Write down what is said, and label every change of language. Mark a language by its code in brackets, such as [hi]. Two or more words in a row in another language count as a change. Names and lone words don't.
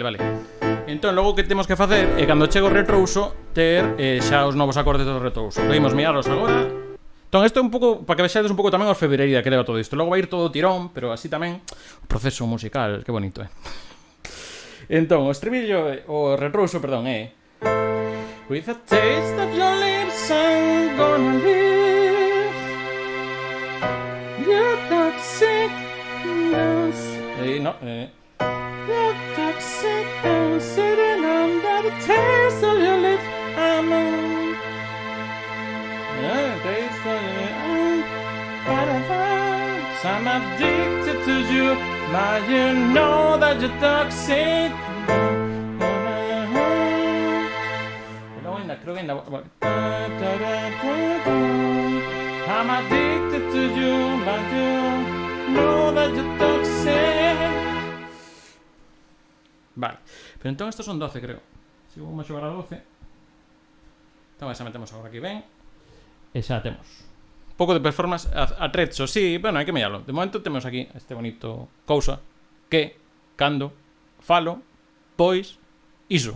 [gl] Entón, logo que temos que facer é cando chego o retrouso ter xa os novos acordes do retrouso. Podemos mirarlos agora. Entón, isto é un pouco, para que vexades un pouco tamén a orfebrería que leva todo isto. Logo vai ir todo tirón, pero así tamén o proceso musical, que bonito, Entón, o estribillo, o retrouso, perdón, é [en] With a taste of your lips I'm gonna live Your toxic no, Your toxic I'm sitting under the taste of your lips I'm taste of your lips I'm addicted to you But you know that you're toxic [es] Creo que en la... [en] I'm addicted to you, but you know that you're toxic. [gl] Vale, pero entón estos son 12, creo. Si vamos a xogar a 12. Entón esa metemos agora aquí ben. E xa temos un pouco de performance atrecho, [es] sí, bueno, [gl] hai que mirarlo. De momento temos aquí este bonito cousa que, cando, falo, pois, iso.